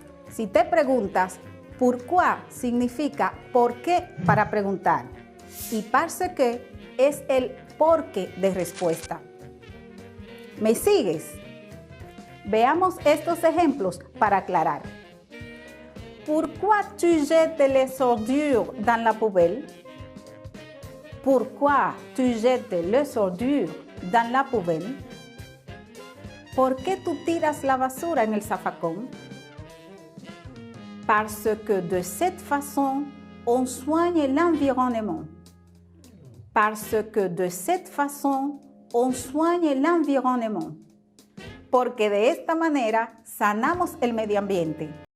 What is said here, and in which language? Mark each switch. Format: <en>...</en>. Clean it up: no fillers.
<es>Si te preguntas, pourquoi significa por qué para preguntar y parce que es el porqué de respuesta. ¿Me sigues? Veamos estos ejemplos para aclarar.</es> <fr>Pourquoi tu jettes les ordures dans la poubelle? Pourquoi tu jettes les ordures dans la poubelle?</fr> <es>¿Por qué tú tiras la basura en el zafacón?</es> <fr>Parce que de cette façon, on soigne l'environnement. Parce que de cette façon, on soigne l'environnement.</fr> <es>Porque de esta manera sanamos el medio ambiente.</es>